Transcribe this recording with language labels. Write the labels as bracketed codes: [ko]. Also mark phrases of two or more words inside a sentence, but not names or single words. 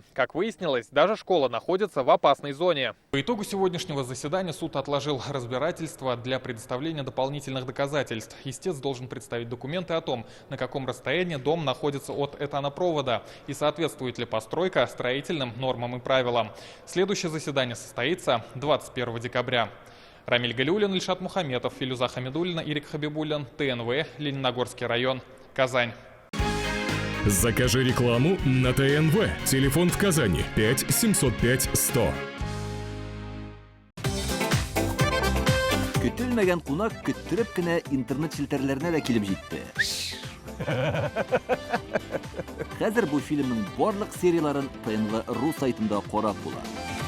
[ru] Как выяснилось, даже школа находится в опасной зоне. По итогу сегодняшнего заседания суд отложил разбирательство для предоставления дополнительных доказательств. Истец должен представить документы о том, на каком расстоянии дом находится от этанопровода и соответствует ли постройка строительным нормам и правилам. Следующее заседание состоится 21 декабря. Рамиль Галиуллин, Ильшат Мухаметов, Филюза Хамидуллина, Ирик Хабибуллин, ТНВ, Лениногорский район, Казань. Закажи рекламу на ТНВ. Телефон в Казани 5 705 100. [tt] Көтелмәгән кунак көттөреп кенә интернет челтәрләренә дә килеп җитте. Хәзер бу фильмның барлык серияларын ТНВ.ру сайтында карап була.